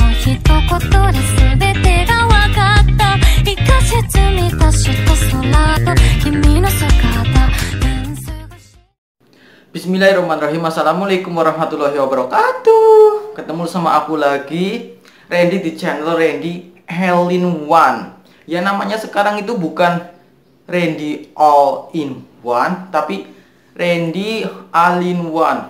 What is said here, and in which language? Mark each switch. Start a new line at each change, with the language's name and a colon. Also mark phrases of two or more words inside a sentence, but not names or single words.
Japanese: 一言で全てが分かった。一か月満たした空と君の姿。
Arabic: بسم الله الرحمن الرحيم. السلام عليكم ورحمة الله وبركاته.
Indonesian: Ketemu sama aku lagi, Randy, di channel Randy All-in One. Ya, namanya sekarang itu bukan Randy All-in One, tapi Randy All-in-One.